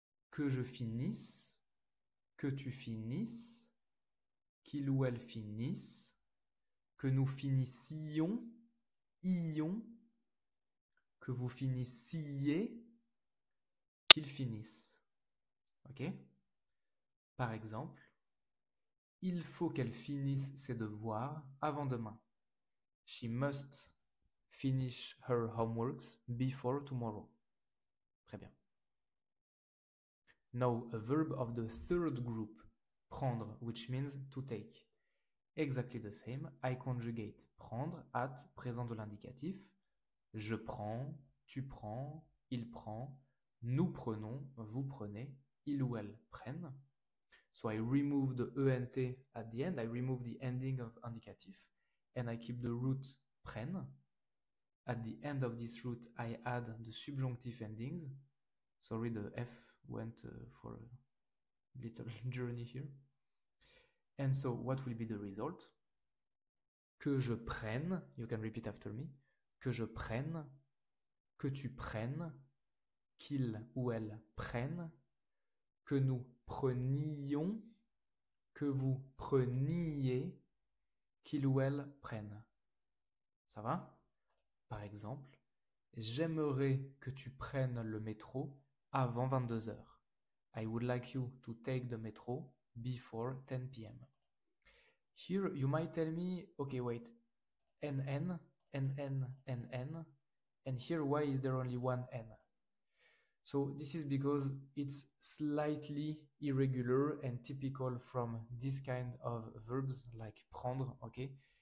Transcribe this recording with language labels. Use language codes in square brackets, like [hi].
[fr] Que je finisse, que tu finisses, qu'il ou elle finisse, que nous finissions, ions, que vous finissiez, qu'ils finissent. Ok? Par exemple, il faut qu'elle finisse ses devoirs avant demain. [en] She must finish her homeworks before tomorrow. [fr] Très bien. [en] Now, a verb of the third group, prendre, which means to take. Exactly the same. I conjugate prendre at présent de l'indicatif. [fr] Je prends, tu prends, il prend, nous prenons, vous prenez, il ou elle prennent. [en] So I remove the ENT at the end. I remove the ending of indicatif. And I keep the root prennent. At the end of this root, I add the subjunctive endings. Sorry, the F went for a little journey here. And so what will be the result? [fr] Que je prenne, [en] you can repeat after me, [fr] que je prenne, que tu prennes, qu'il ou elle prenne, que nous prenions, que vous preniez, qu'il ou elle prenne. Ça va? Par exemple, j'aimerais que tu prennes le métro avant 22 heures. [en] I would like you to take the metro before 10 p.m. Here you might tell me, okay, wait, NN, NN, NN, and here why is there only one N? So this is because it's slightly irregular and typical from this kind of verbs like prendre, okay?